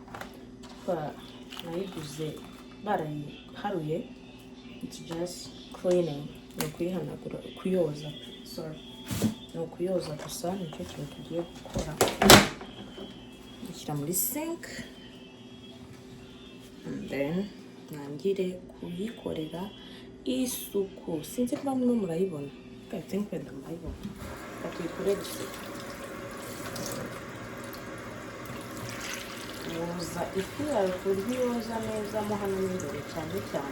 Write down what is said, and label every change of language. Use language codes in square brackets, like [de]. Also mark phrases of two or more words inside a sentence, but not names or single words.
[rw] Nayiguze barayiharuye, [en] it's just cleaning, [rw] no kuyihanagura, kuyoza, sorry, no kuyoza gusa. Nicyo kintu tugiye gukora. Dushyira muri sink [en] and then [rw] nangire kuyikorera isuku. Sinzi ko bamwe murayibona, [en] I think [rw] wenda murayibona, tuyikorere isuku. Yoza ifi yawe kurya yoza neza mo hano n'imbere cyane cyane.